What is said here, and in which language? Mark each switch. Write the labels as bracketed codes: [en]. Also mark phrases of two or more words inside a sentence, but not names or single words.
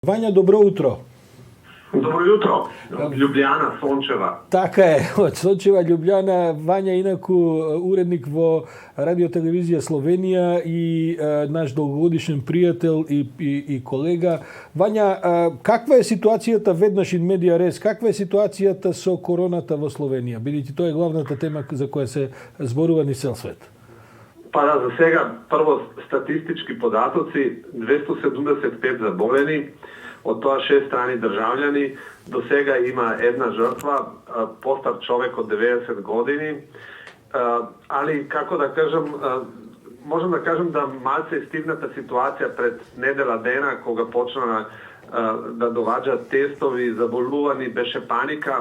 [mk] Vanja, dobro jutro. [sl] Dobro jutro, Ljubljana, Sončeva. [mk] Така е, од Сончева, Ljubljana. Vanja инаку уредник во Радиотелевизија Словенија и наш долгогодишен пријател и колега. Вања, каква е ситуацијата веднаш [la] in media res? [mk] Каква е ситуацијата со короната во Словенија? Бидејќи тоа е главната тема за која се зборува низ цел свет. Па да, за сега, прво статистички податоци, 275 заболени, од тоа 6 страни држављани, до сега има една жртва, постар човек од 90 години, али како да кажам, можам да кажам да малце стигната ситуација пред недела дена, кога почна да доваѓаат тестови, заболувани, беше паника.